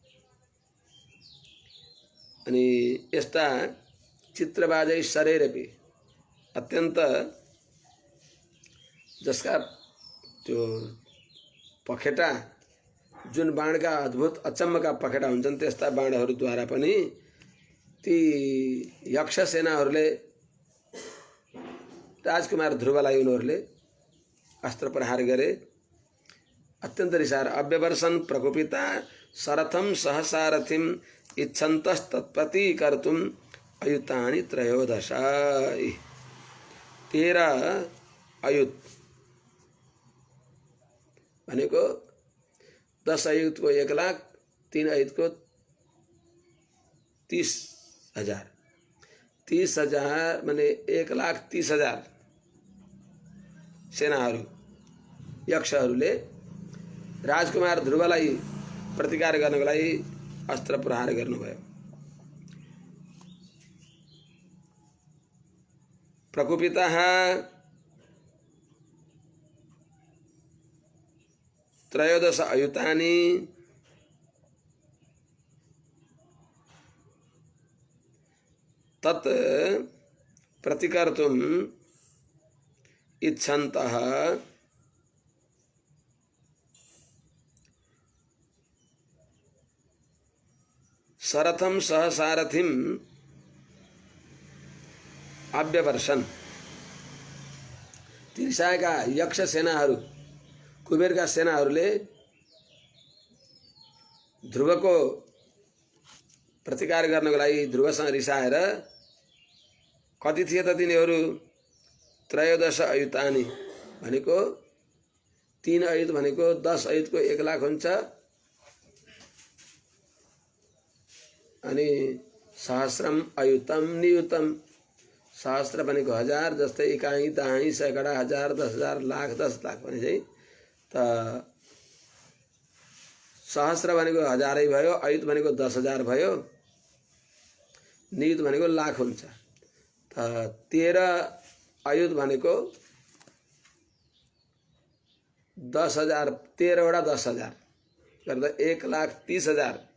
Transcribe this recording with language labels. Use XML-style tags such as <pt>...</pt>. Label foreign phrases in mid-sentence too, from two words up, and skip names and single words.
<ne>अनि यस्ता चित्रबाजै शरीरपि अत्यन्त जसका त्यो पखेटा जुन बाणका अद्भुत अचम्मका पखेटा हुन्छन् त्यस्ता बाणहरूद्वारा पनि ती यक्ष सेनाहरूले राजकुमार ध्रुवलाई उनीहरूले अस्त्र प्रहार गरे।</ne> <sa>अत्यन्त रिसाएर अव्यवर्षन् प्रकुपिता शरथम सहसारथिम इच्छन्तस्तत्प्रति कर्तुम अयुतानि त्रयोदश।</sa> <ne>13 अयुत भनेको 10 अयुतको 1 लाख, 3 अयुतको 30,000, 30,000 माने 1,30,000 सेनाहरू यक्षहरूले राजकुमार ध्रुवलाई प्रतिकार गर्नको लागि अस्त्र प्रहार गर्नुभयो।</ne> <sa>प्रकुपिताः त्रयोदश अयुतानि तत् प्रतिकर्तुम् इच्छन्तः शरथम सहसारथिम अव्यवर्षन्।</sa> <ne>तिर्साका यक्ष सेनाहरू, कुबेरका सेनाहरूले ध्रुवको प्रतिकार गर्नको लागि ध्रुवसँग रिसाएर कति थिए त तिनीहरू? 13 अयुतानि भनेको 3 अयुत भनेको 10 अयुतको 1 लाख हुन्छ अनि</ne> <sa>सहस्रम अयुतम नियुतम।</sa> <ne>सहस्र भनेको 1000, जस्तै इकाई दाही सैकडा 1000 10,000 लाख 10 लाख भने चाहिँ त सहस्र भनेको 1000 भयो, अयुत भनेको 10,000 भयो, नियुत भनेको लाख हुन्छ। त 13 अयुत भनेको 10,000, 13 वटा 10,000 गर्दा 1,30,000</ne>